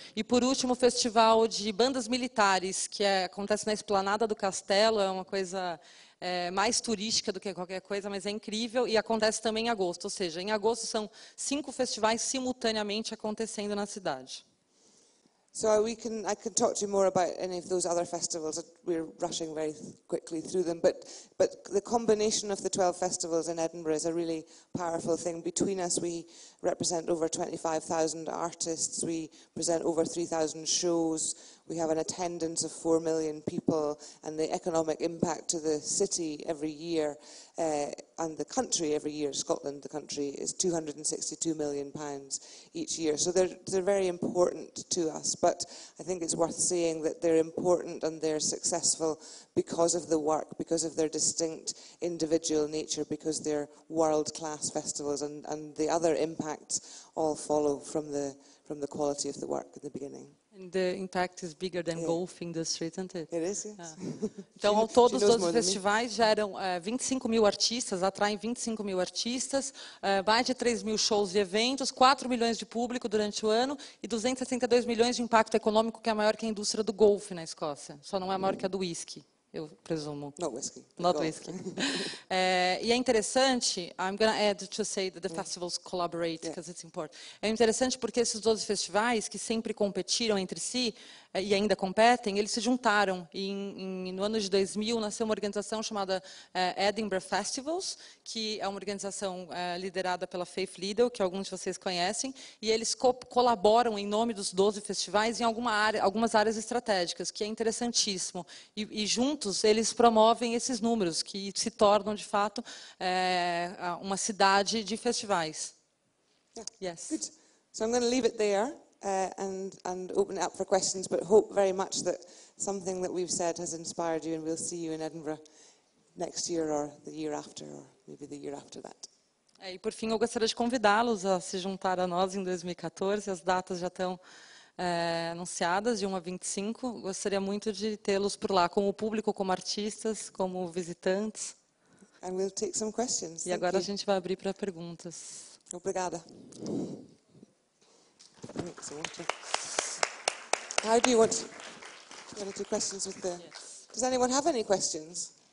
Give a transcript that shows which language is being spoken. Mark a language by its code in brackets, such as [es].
[pt] E, por último, o Festival de Bandas Militares, que acontece na Esplanada do Castelo, é uma coisa mais turística do que qualquer coisa, mas é incrível, e acontece também em agosto. Ou seja, em agosto são 5 festivais simultaneamente acontecendo na cidade. [en] So I can talk to you more about any of those other festivals. We're rushing very quickly through them, but the combination of the 12 festivals in Edinburgh is a really powerful thing. Between us, we represent over 25,000 artists. We present over 3,000 shows. We have an attendance of 4 million people, and the economic impact to the city every year and the country every year, Scotland, the country, is £262 million each year. So they're very important to us, but I think it's worth saying that they're important and they're successful because of the work, because of their distinct individual nature, because they're world-class festivals, and the other impacts all follow from the quality of the work at the beginning. And the impact is bigger than golf industry, isn't it? It is, yes. [pt] Então, ao todo, os 12 festivais geram 25 mil artistas, atraem 25 mil artistas, mais de 3 mil shows e eventos, 4 milhões de público durante o ano e 262 milhões de impacto econômico, que é maior que a indústria do golfe na Escócia. Só não é maior que a do whisky, eu presumo. [en] Not whiskey. Not whiskey. [pt] E é interessante, [en] I'm going to add to say that the festivals collaborate, because it's important. [pt] É interessante porque esses 12 festivais, que sempre competiram entre si, e ainda competem, eles se juntaram. E no ano de 2000, nasceu uma organização chamada Edinburgh Festivals, que é uma organização liderada pela Faith Liddell, que alguns de vocês conhecem, e eles colaboram em nome dos 12 festivais em algumas áreas estratégicas, que é interessantíssimo. E juntos, eles promovem esses números, que se tornam, de fato, uma cidade de festivais. [en] Yes. Good. So I'm going to leave it there. And open it up for questions, but hope very much that something that we've said has inspired you, and we'll see you in Edinburgh next year or the year after, or maybe the year after that. [pt] E por fim, eu gostaria de convidá-los a se juntar a nós em 2014. As datas já estão anunciadas, de 1 a 25. Gostaria muito de tê-los por lá, como público, como artistas, como visitantes. [en] And we'll take some questions. [pt] E agora a gente vai abrir para perguntas. Obrigada. [en] How do you want to do questions with the... Yes. Does anyone have any questions?